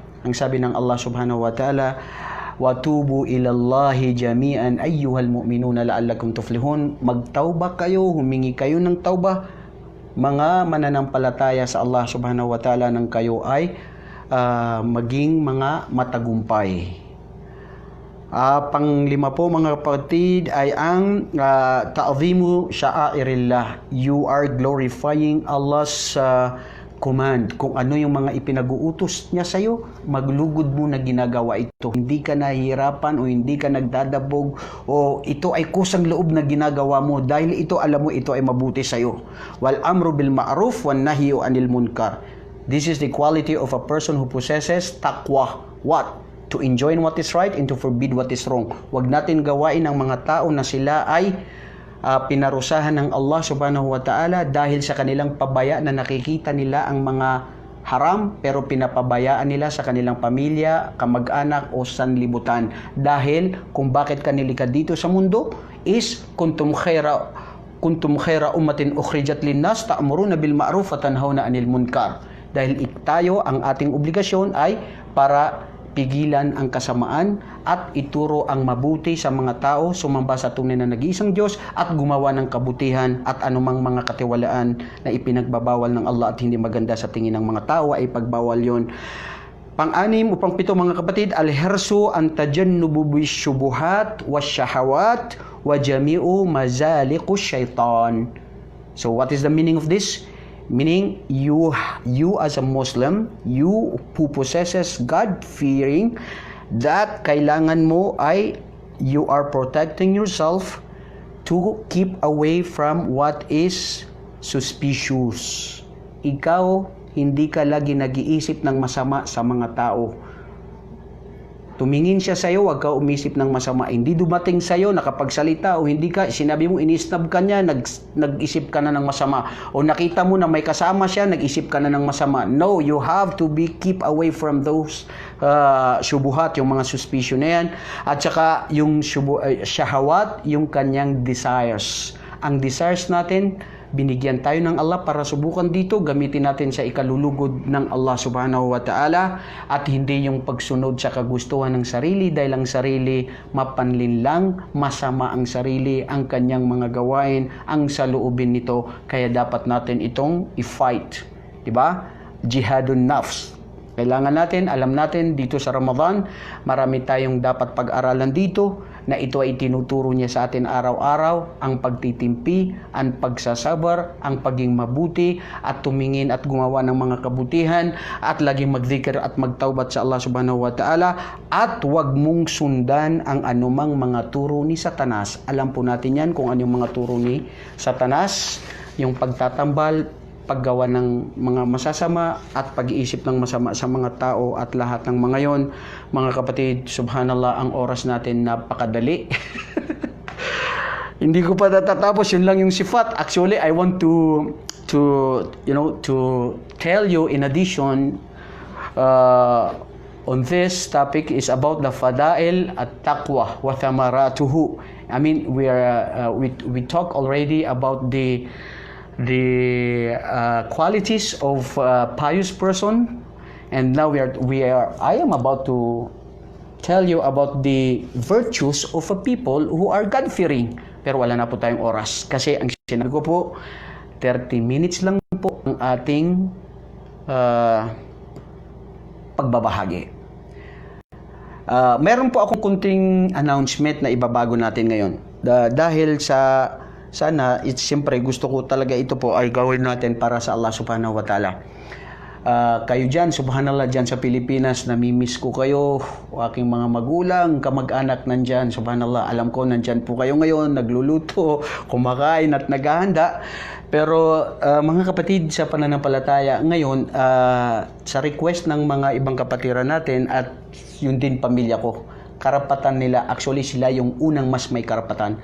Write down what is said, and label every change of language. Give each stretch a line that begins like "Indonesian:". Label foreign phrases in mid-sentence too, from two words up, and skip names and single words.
Filipino: Ang sabi ng Allah
Arabic: سبحانه وتعالى, وتوبوا إلى الله جميعا أيها المؤمنون لعلكم تفلحون.
Filipino: Magtauba kayo, humingi kayo ng tauba, mga mananampalataya sa Allah
Arabic: سبحانه وتعالى,
Filipino: nang kayo ay maging mga matagumpay. Panglima po mga kapatid ay ang
Arabic: تعظيم شعائر الله.
English: You are glorifying Allah's command.
Filipino: Kung ano yung mga ipinag-uutos niya sa'yo, maglugod mo na ginagawa ito. Hindi ka nahihirapan o hindi ka nagdadabog o ito ay kusang loob na ginagawa mo dahil ito, alam mo, ito ay mabuti sa'yo.
Arabic: والأمر بالمعروف والنهي عن المنكر.
English: This is the quality of a person who possesses taqwa. What? To enjoy what is right and to forbid what is wrong.
Filipino: Huwag natin gawain ang mga tao na sila ay pinarusahan ng Allah
Arabic: سبحانه وتعالى
Filipino: dahil sa kanilang pabaya na nakikita nila ang mga haram pero pinapabayaan nila sa kanilang pamilya, kamag-anak o sanlibutan. Dahil kung bakit ka nilikha dito sa mundo is
Arabic: كنتم خير أمة أخرجت للناس تأمرون بالمعروف وتنهون عن المنكر.
Filipino: Dahil tayo, ang ating obligasyon ay para pigilan ang kasamaan at ituro ang mabuti sa mga tao, sumamba sa tunay na nag-iisang Diyos at gumawa ng kabutihan, at anumang mga katiwalaan na ipinagbabawal ng Allah at hindi maganda sa tingin ng mga tao ay pagbawal yon. Pang-anim o pang-pito mga kapatid,
Arabic: الحرص أن تجنب بالشبهات والشهوات وجميع مزالق الشيطان.
English: So what is the meaning of this? Meaning, you as a Muslim, you who possesses God-fearing, that
Filipino: kailangan mo ay
English: you are protecting yourself to keep away from what is suspicious.
Filipino: Ikaw, hindi ka lagi nag-iisip ng masama sa mga tao. Tumingin siya sa'yo, huwag ka umisip ng masama. Hindi dumating sa'yo, nakapagsalita o hindi ka, sinabi mo, inisnab ka niya, nag-isip ka na ng masama. O nakita mo na may kasama siya, nag-isip ka na ng masama.
English: No, you have to keep away from those syubuhat,
Filipino: yung mga suspicion na yan. At saka yung syahawat, yung kanyang desires. Ang desires natin, binigyan tayo ng Allah para subukan dito, gamitin natin sa ikalulugod ng Allah
Arabic: سبحانه وتعالى,
Filipino: at hindi yung pagsunod sa kagustuhan ng sarili dahil ang sarili mapanlinlang, masama ang sarili, ang kanyang mga gawain, ang saloobin nito, kaya dapat natin itong i-fight, diba?
Arabic: جهاد النفس.
Filipino: Kailangan natin, alam natin dito sa Ramadan, marami tayong dapat pag-aralan dito na ito ay tinuturo niya sa atin araw-araw, ang pagtitimpi, ang pagsasabar, ang paging mabuti at tumingin at gumawa ng mga kabutihan at laging magzikir at magtaubat sa Allah
Arabic: سبحانه وتعالى
Filipino: at huwag mong sundan ang anumang mga turo ni Satanas. Alam po natin yan kung ano yung mga turo ni Satanas, yung pagtatambal, paggawa ng mga masasama at pag-iisip ng masama sa mga tao at lahat ng mga yon. Mga kapatid, subhanallah, ang oras natin napakadali. Hindi ko pa natatapos, yun lang yung sifat.
English: Actually, I want to tell you in addition on this topic is about the
Arabic: فضائل التقوى وثمراته.
English: I mean, we talk already about the qualities of a pious person, and now I am about to tell you about the virtues of a people who are God-fearing.
Filipino: Pero wala na po tayong oras kasi ang sinabi ko po 30 minutes lang po ang ating pagbabahagi. Meron po akong kunting announcement na ibabago natin ngayon. Dahil sa sana, siyempre gusto ko talaga ito po ay gawin natin para sa Allah
Arabic: سبحانه وتعالى.
Filipino: Kayo dyan, subhanallah, dyan sa Pilipinas, namimiss ko kayo, aking mga magulang, kamag-anak nandyan, subhanallah, alam ko nandyan po kayo ngayon, nagluluto, kumakain at naghahanda. Pero mga kapatid sa pananampalataya, ngayon, sa request ng mga ibang kapatiran natin at yun din pamilya ko, karapatan nila, actually sila yung unang mas may karapatan.